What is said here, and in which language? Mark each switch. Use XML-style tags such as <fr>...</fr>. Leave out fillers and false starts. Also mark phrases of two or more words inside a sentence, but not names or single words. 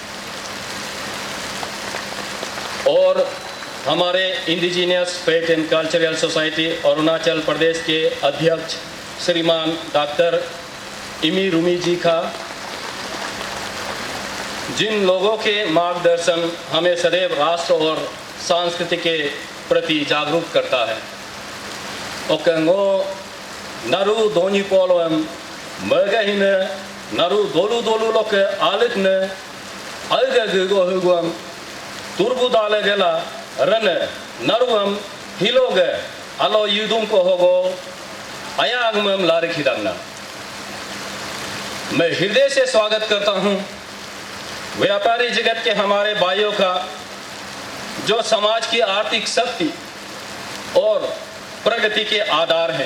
<hi>और हमारे इंडिजिनियस फेथ एंड कल्चरल सोसाइटी अरुणाचल प्रदेश के अध्यक्ष श्रीमान डॉक्टर इमी रुमी जी का, जिन लोगों के मार्गदर्शन हमें सदैव राष्ट्र और संस्कृति के प्रति जागरूक करता है।</hi> <adi>ओकंगो नरु दोनी पोलोम मगहिन नरु दोलु दोलु लोक आलिक ने अलगगो हुगम तुरबु दाले गेला रन नरुम हिलोग अलो युदुम को होगो अयागमम लारिखिदंगना।</adi> <hi>मैं हृदय से स्वागत करता हूं व्यापारी जगत के हमारे भाइयों का, जो समाज की आर्थिक शक्ति और प्रगति के आधार हैं।</hi>